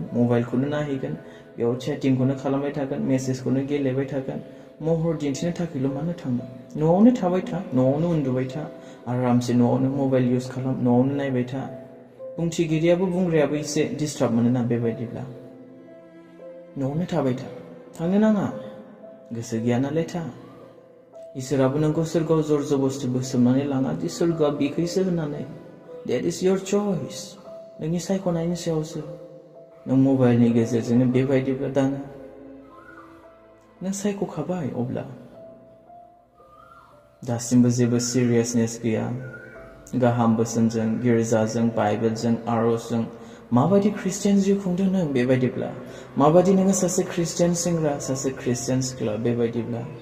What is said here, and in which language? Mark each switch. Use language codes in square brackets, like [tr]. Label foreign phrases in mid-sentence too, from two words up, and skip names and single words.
[brx] मबाइलखौनो नायहैगोन बेयाव चेटिंखौनो खालामबाय थागोन मेसेजखौनो गेलेबाय थागोन महर दिन्थिनो थाखायल' मानो थांनो न'आवनो थाबाय था न'आवनो उन्दुबाय था आरामसे न'आवनो मबाइल इउज खालाम न'आवनो नायबाय था बुंथिगिरियाबो बुंग्रायाबो एसे डिस्टार्ब मोनोना बेबायदिब्ला न'आवनो थाबाय था थांनो नाङा गोसो गैया नालाय था इसोराबो नोंखौ सोरगोआव जर जबस्थि बोसोमनानै लाङा दि सोरगोआ बिखैसो होननानै [en] That is your choice. [brx] नोंनि सायख'नायनि सायावसो नों मबाइलनि गेजेरजोंनो बेबायदिब्ला दानो नों सायख'खाबाय अब्ला दासिमबो जेबो सिरियासनेस गैया गाहाम बोसोनजों गिर्जाजों बाइबेलजों आर'जजों माबायदि ख्रिस्टियान जिउ खुंदों नों बेबायदिब्ला माबायदि नोङो सासे ख्रिस्टियान सेंग्रा सासे ख्रिस्टियान सिख्ला बेबायदिब्ला